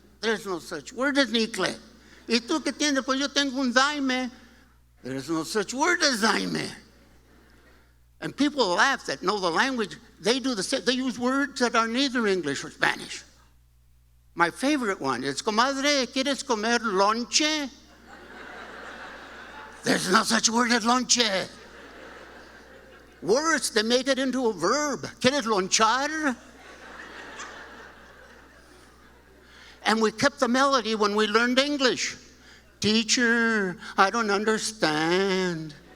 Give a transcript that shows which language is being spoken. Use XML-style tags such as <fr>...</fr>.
<en>There's no such word as nicle.</en> <es>"¿Y tú qué tienes?" "Pues yo tengo un daime."</es> <en>There's no such word as daime. And people laugh that know the language. They do the same. They use words that are neither English or Spanish. My favorite one is,</en> <es>"Comadre, ¿quieres comer lonche?"</es> <en>There's no such word as lonche. Worse, they make it into a verb.</en> <es>¿Quieres lonchar?</es> <en>And we kept the melody when we learned English. "Teacher, I don't understand."</en>